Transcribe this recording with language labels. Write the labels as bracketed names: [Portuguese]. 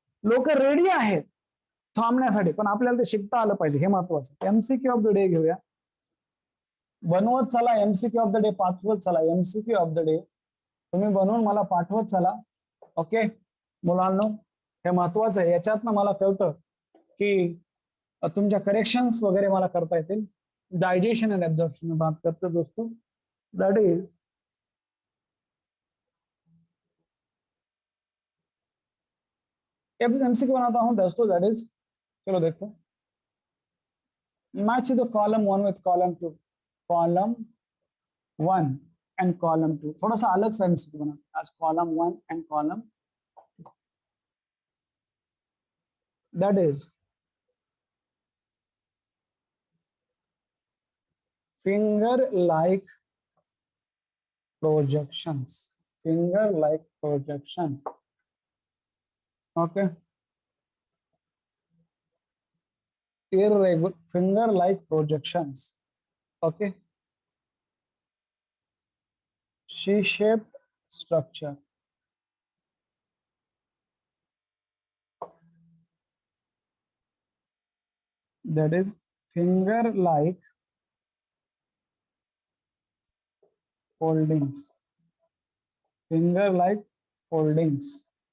[Marathi] लोक रेडी आहेत थांबण्यासाठी, पण आपल्याला ते शिकता आलं पाहिजे, हे महत्वाचं. एमसीक्यू ऑफ द डे घेऊया. बनवत चला एमसीक्यू ऑफ द डे, पाठवत चला एमसीक्यू ऑफ द डे, तुम्ही बनवून मला पाठवत चला. ओके मुलांनो, हे महत्वाचं आहे. याच्यातनं मला कळतं की तुमच्या करेक्शन्स वगैरे मला करता येतील. [Hindi] डायजेशन एंड एब्जॉर्प्शन में बात करते हैं दोस्तों, दैट इज एमसीक्यू बनाता हूं दोस्तों, दैट इज, चलो देखो, [English] match the column 1 with column 2, column 1 and column 2, [Hindi] थोड़ा सा अलग सा एमसीक्यू बना आज, [English] Column 1 and column, that is finger like projections, finger like projection. Okay, irregular finger like projections. Okay, C-shaped structure, that is finger like foldings, finger like foldings.